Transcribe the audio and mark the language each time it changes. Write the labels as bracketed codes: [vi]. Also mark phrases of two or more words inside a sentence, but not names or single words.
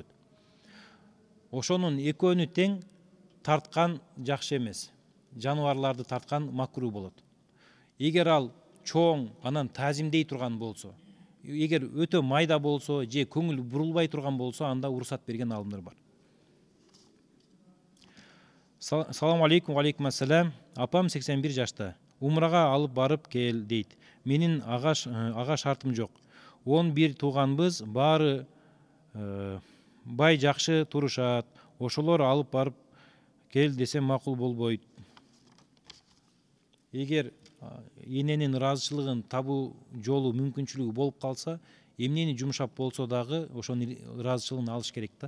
[ky] Ошонун экөөнү тең тарткан жакшы эмес. Жаныбарларды тарткан макруу болот. Эгер ал чоң, анан таазимдей турган болсо, эгер өтө майда болсо, же көңүл бурулбай турган болсо, анда уруксат берген алымдар бар. [ar] سلام عليكم، وعليكم السلام. [ky] Апам 81 жашта. Умрага алып барып кел дейт. Менин ага шартым жок. 11 тууганбыз, баары бай жакшы турушат. Ошолор алып барып кел десем макул болбойт. Эгер эненин ыраазычылыгын табуу жолу мүмкүнчүлүгү болуп калса, эмнени жумшап болсо дагы ошонун ыраазычылыгын алыш керек да.